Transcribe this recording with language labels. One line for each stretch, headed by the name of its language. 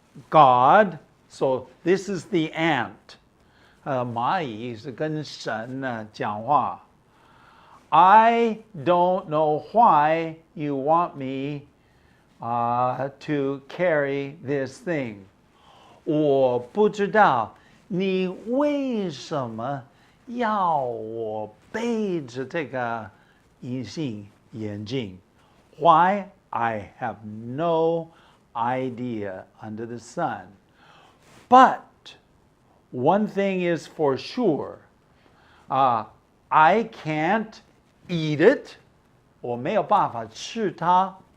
English: God, so this is the ant.
Chinese: 蚂蚁是跟神讲话.
English: I don't know why you want me to carry this thing.
Chinese: 我不知道你为什么要我背着这个隐形眼镜.
English: Why? I have no idea under the sun. But one thing is for sure, I can't eat it.
Chinese: 我没有办法吃它.